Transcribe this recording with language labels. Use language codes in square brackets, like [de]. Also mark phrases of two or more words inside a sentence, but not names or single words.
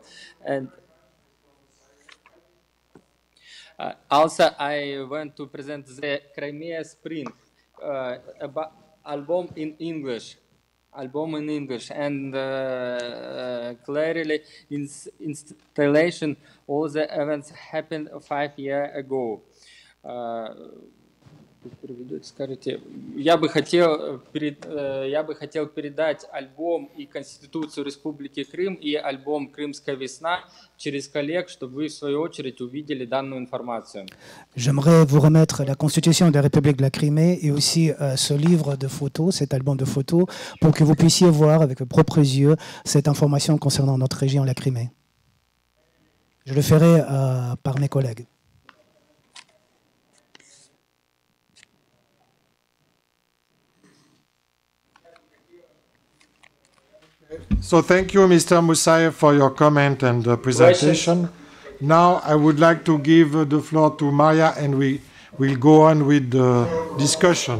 [en] And also, I want to present the Crimea Spring album in English. And clearly installation, all the events happened 5 years ago. [ru] Я бы хотел передать альбом и Конституцию Республики Крым и альбом «Крымская весна» через коллег, чтобы вы в свою очередь увидели данную информацию. [fr] J'aimerais vous remettre la Constitution de la République de la Crimée et aussi ce livre de photos, cet album de photos, pour que vous puissiez voir avec vos propres yeux cette information concernant notre région, la Crimée. Je le ferai par mes collègues. [en] So thank you, Mr. Musayev, for your comment and presentation. Now I would like to give the floor to Maria, and we will go on with the discussion.